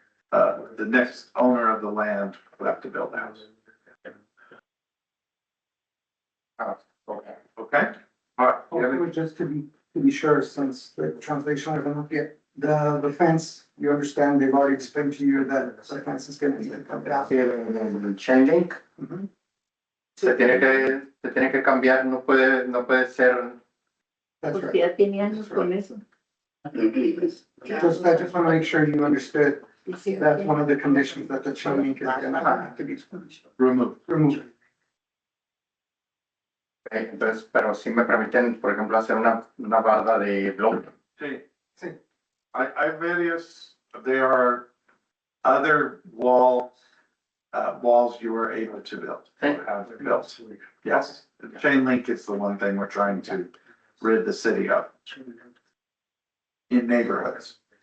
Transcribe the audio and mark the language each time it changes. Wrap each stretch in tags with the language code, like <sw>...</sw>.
<en>The next owner of the land would have to build a house. Okay. Okay? All right. You have any- Also, just to be sure, since the translation I don't get, the fence, you understand, they've already explained to you that the fence is gonna need to come down.</en> <es>Sí, el chain link</es> <en>Mhm.</en> <es>se tiene que cambiar, no puede ser.</es> <en>That's right.</en> <es>ya tiene años con eso.</es> <en>I just want to make sure you understood, that's one of the conditions that the chain link is gonna have to be Remove. removed.</en> <es>Entonces, pero si me permiten, por ejemplo, hacer una barda de bloque. Sí. Sí.</es> <en>I various, there are other walls you were able to build. Have built. Yes, the chain link is the one thing we're trying to rid the city of in neighborhoods.</en>